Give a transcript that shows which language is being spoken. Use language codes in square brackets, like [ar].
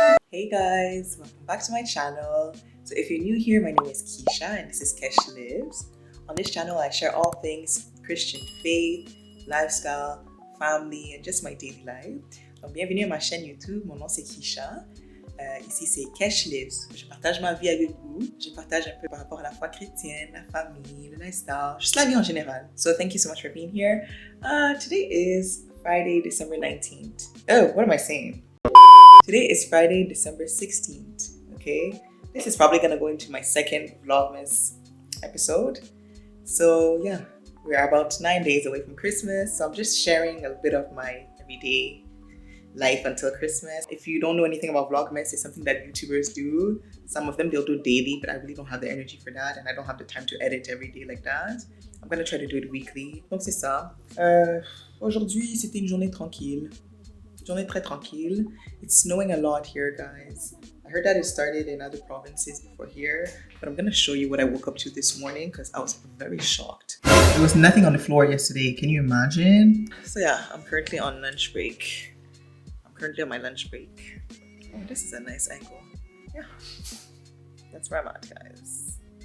[en] Hey guys, welcome back to my channel. So if you're new here, my name is Keisha and this is KeshLives. On this channel, I share all things Christian faith, lifestyle, family, and just my daily life. [fr] Donc bienvenue à ma chaîne YouTube, mon nom c'est Keisha. Ici c'est KeshLives. Je partage ma vie avec vous. Je partage un peu par rapport à la foi chrétienne, la famille, le lifestyle, juste la vie en général. [en] So thank you so much for being here. Today is Friday, December 19th. Oh, what am I saying? Today is Friday, December 16th, okay? This is probably gonna go into my second VLOGMAS episode. So yeah, we are about 9 days away from Christmas. So I'm just sharing a bit of my everyday life until Christmas. If you don't know anything about VLOGMAS, it's something that YouTubers do. Some of them, they'll do daily, but I really don't have the energy for that. And I don't have the time to edit every day like that. I'm gonna try to do it weekly. [fr] Donc c'est ça. Aujourd'hui, c'était une journée tranquille. Journée très tranquille. [en] It's snowing a lot here, guys. I heard that it started in other provinces before here, but I'm gonna show you what I woke up to this morning because I was very shocked. There was nothing on the floor yesterday. Can you imagine? So yeah, I'm currently on lunch break. I'm currently on my lunch break. Oh, this is a nice angle. Yeah, that's where I'm at, guys.